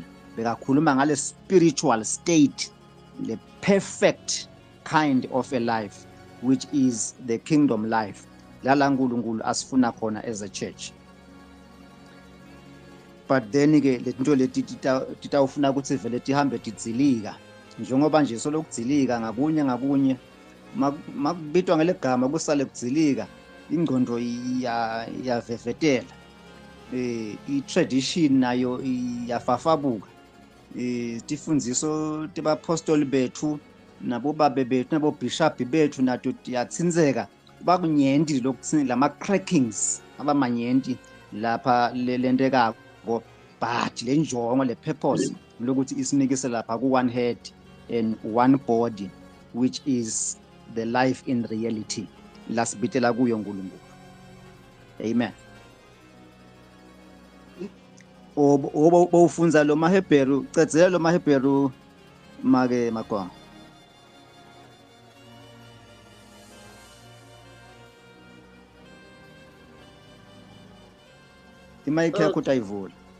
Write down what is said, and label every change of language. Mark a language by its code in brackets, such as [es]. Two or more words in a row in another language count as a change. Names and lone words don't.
[ss] Bekakhuluma ngale [en] spiritual state, the perfect kind of a life, which is the kingdom life. [ss] Lala uNkulunkulu asifuna khona [en] as a church. But then [ss] ke lezinto leti titawufuna ukuthi vele tihambe tidzilika, njengoba nje solokudzilika ngakunye makubitwa ngelegama kusale kudzilika, ingqondo iyavevetela, i-tradition nayo iyafafabuka. Tifundziso tibapostoli bethu nabobabe bethu nabobishop bethu nato tiyatsinzeka bakunyenti lokuthi lama-crackings abamanyenti lapha lentekako, but le njongo le purpose lokuthi isinikise lapha ku- [en] one head and one body, which is the life in reality [ss] lasibitela kuyo uNkulunkulu. Amen. Obufunza lo maHebheru, cedzela lo maHebheru make makwanga. Imayikhe yakho utayivula.